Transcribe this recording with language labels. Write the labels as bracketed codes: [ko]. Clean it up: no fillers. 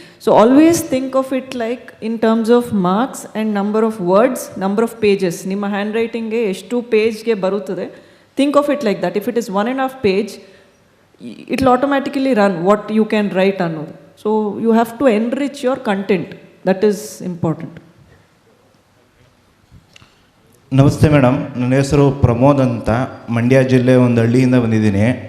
[en] So always think of it like in terms of marks and number of words, number of pages. [kn] ನಿಮ್ಮ hand ರೈಟಿಂಗ್ಗೆ ಎಷ್ಟು ಪೇಜ್ಗೆ ಬರುತ್ತದೆ, [en] think of it like that. If it is 1.5 page, it will automatically run what you can write [kn] ಅನ್ನೋದು. [en] So you have to enrich your content. That is important. [kn] ನಮಸ್ತೆ madam, ನನ್ನ ಹೆಸರು ಪ್ರಮೋದ್ ಅಂತ, ಮಂಡ್ಯ ಜಿಲ್ಲೆ ಒಂದು ಹಳ್ಳಿಯಿಂದ ಬಂದಿದ್ದೀನಿ.